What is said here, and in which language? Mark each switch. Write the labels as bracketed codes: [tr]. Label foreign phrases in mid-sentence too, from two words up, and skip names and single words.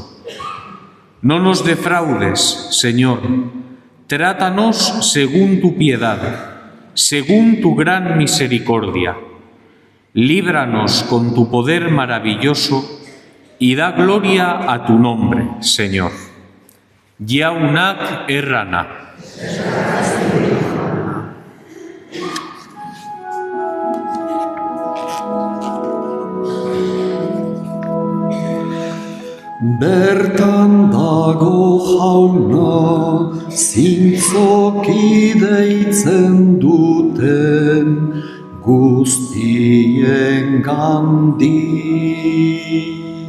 [es] No nos defraudes, Señor, trátanos según tu piedad, según tu gran misericordia. Líbranos con tu poder maravilloso y da gloria a tu nombre, Señor. [eu] Yaunak errana. Bertan dago jauna, zintzoki deitzen duten guztien gandik.